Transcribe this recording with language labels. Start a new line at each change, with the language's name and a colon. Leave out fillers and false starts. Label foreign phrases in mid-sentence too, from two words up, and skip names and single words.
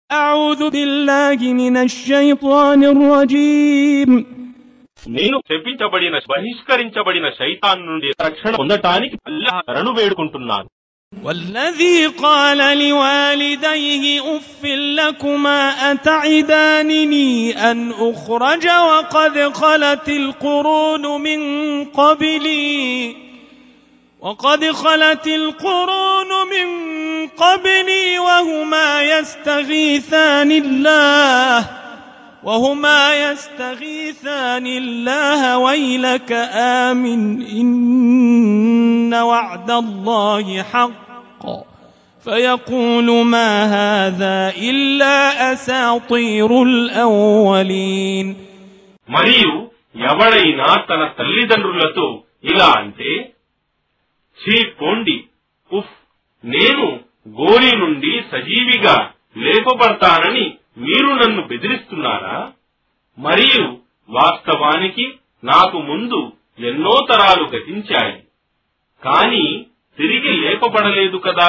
Arabic: أعوذ بالله من الشيطان الرجيم
Telugu: నేను శపించబడిన బహిష్కరించబడిన శైతాన్ నుండి రక్షణ పొందటానికి అల్లాహ్ శరణు వేడుకుంటున్నాను.
Arabic: والذي قال لوالديه أف لكما أتعدانني أن أخرج وقد خلت القرون من قبلي وهما يستغيثان الله ويلك آمن إن وعد الله حق فيقول ما هذا إلا أساطير الأولين.
Telugu: మరియు ఎవడైనా తన తల్లిదండ్రులతో ఇలా అంటే, ఛీ పోండి, ఉఫ్, నేను గోరి నుండి సజీవిగా లేపబడతానని మీరు నన్ను బెదిరిస్తున్నారా? మరియు వాస్తవానికి నాకు ముందు ఎన్నో తరాలు గతించాయి, కాని తిరిగి లేపబడలేదు కదా.